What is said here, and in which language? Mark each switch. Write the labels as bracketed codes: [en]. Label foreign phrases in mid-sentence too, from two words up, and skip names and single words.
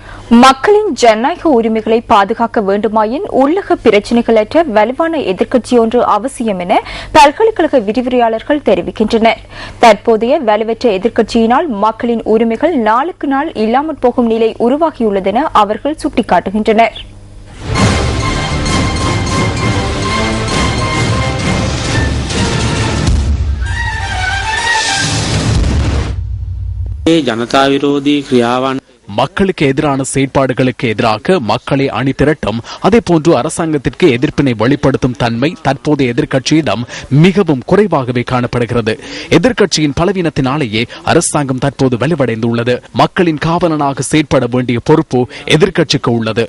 [ta] மக்களின் ஜனநாயக உரிமைகளை பாதுகாக்க வேண்டுமாயின் உள்ளக பிரச்சினைகளற்ற வலுவான எதிர்க்கட்சி ஒன்று அவசியம் என பல்கலைக்கழக விரிவுரையாளர்கள் தெரிவிக்கின்றனர். தற்போதைய வலுவற்ற எதிர்க்கட்சியினால் மக்களின் உரிமைகள் நாளுக்கு நாள் இல்லாமற் போகும் நிலை உருவாகியுள்ளதென அவர்கள் சுட்டிக்காட்டுகின்றனர். [si] ජනතා විරෝධී ක්‍රියාවන් [ta] மக்களுக்கு எதிரான செயற்பாடுகளுக்கு எதிராக மக்களை அணி திரட்டும் அதேபோன்று அரசாங்கத்திற்கு எதிர்ப்பினை வெளிப்படுத்தும் தன்மை தற்போதைய எதிர்க்கட்சியிடம் மிகவும் குறைவாகவே காணப்படுகிறது. எதிர்க்கட்சியின் பலவீனத்தினாலேயே அரசாங்கம் தற்போது வலுவடைந்துள்ளது. மக்களின் காவலனாக செயற்பட வேண்டிய பொறுப்பு எதிர்க்கட்சிக்கு உள்ளது.